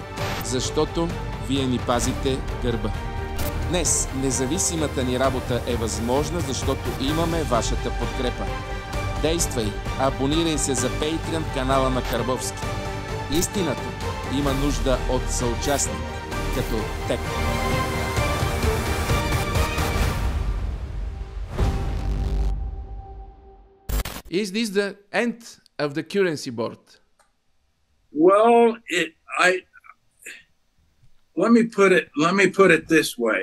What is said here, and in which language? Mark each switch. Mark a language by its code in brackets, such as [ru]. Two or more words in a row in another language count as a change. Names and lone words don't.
[bg] Защото вие ни пазите гърба. Днес независимата ни работа е възможна, защото имаме вашата подкрепа. Действай, абонирай се за Patreon канала на Карбовски. Истината има нужда от съучастник, като теб. [en] Is this the end of the currency board? Well, let me put it this way.